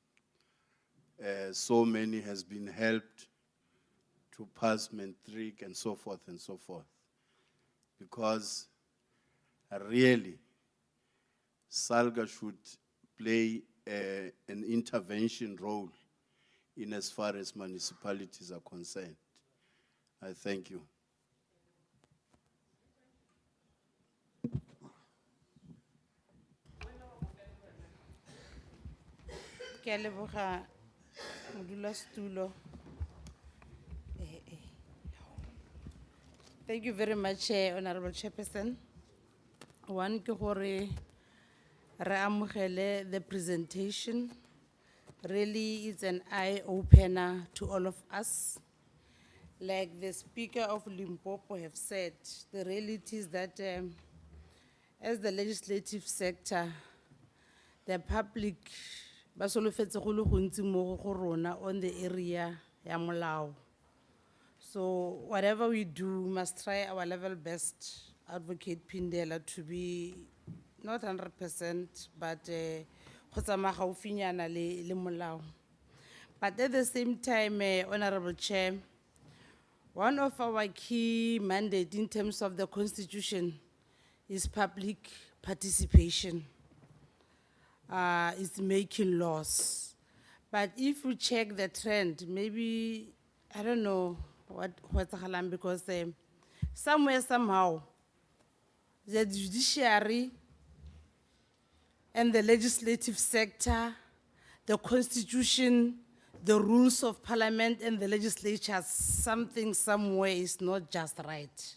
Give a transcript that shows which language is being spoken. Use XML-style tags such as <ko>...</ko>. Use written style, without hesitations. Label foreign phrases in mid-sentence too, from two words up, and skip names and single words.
<en>So many has been helped to pass matric and so forth and so forth. Because really, SALGA should play an intervention role in as far as municipalities are concerned. I thank you.</en> <tn>Ke a leboga modulasetulo.</tn> <en>Thank you very much, Honorable Chairperson. One,</en> <tn>ke gore re amogele</tn> <en>the presentation. Really, it's an eye-opener to all of us. Like the Speaker of Limpopo have said, the reality is that as the legislative sector, the public</en> <tn>ba solofetse go le gontsi mo go rona</tn> <en>on the area</en> <tn>ya molao.</tn> <en>So whatever we do, we must try our level best, Advocate Pindela, to be not 100%, but</en> <tn>go tsamaya gaufinyana le molao.</tn> <en>But at the same time, Honorable Chair, one of our key mandates in terms of the Constitution is public participation. It's making laws. But if we check the trend, maybe, I don't know what's happening, because somewhere, somehow, the judiciary and the legislative sector, the Constitution, the rules of Parliament and the legislature, something somewhere is not just right.</en>